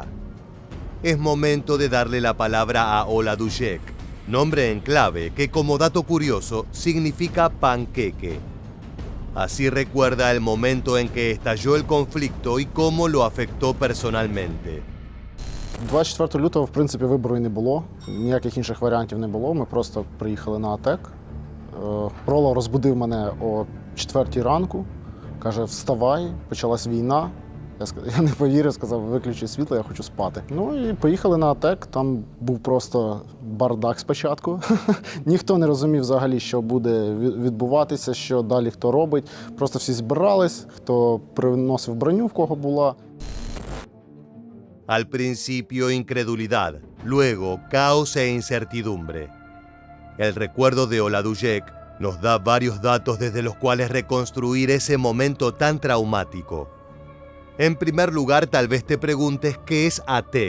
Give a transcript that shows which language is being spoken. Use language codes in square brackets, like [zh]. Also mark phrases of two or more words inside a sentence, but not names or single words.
[es] Es momento de darle la palabra a Ola Dujek, nombre en clave que, como dato curioso, significa panqueque. Así recuerda el momento en que estalló el conflicto y cómo lo afectó personalmente. [uk] 24 лютого, в принципі, вибору і не було. Ніяких інших варіантів не було. Ми просто приїхали на АТЕК. Проло розбудив мене о 4 ранку. Каже, вставай, почалась війна. Я не повірив, сказав, виключи світло, я хочу спати. Ну і поїхали на АТЕК, там був просто бардак спочатку. Ніхто не розумів взагалі, що буде відбуватися, що далі хто робить. Просто всі збирались, хто приносив броню, в кого була. [es] Al principio incredulidad, luego caos e incertidumbre. El recuerdo de Oladujek nos da varios datos desde los cuales reconstruir ese momento tan traumático. En primer lugar, tal vez te preguntes qué es ATEC.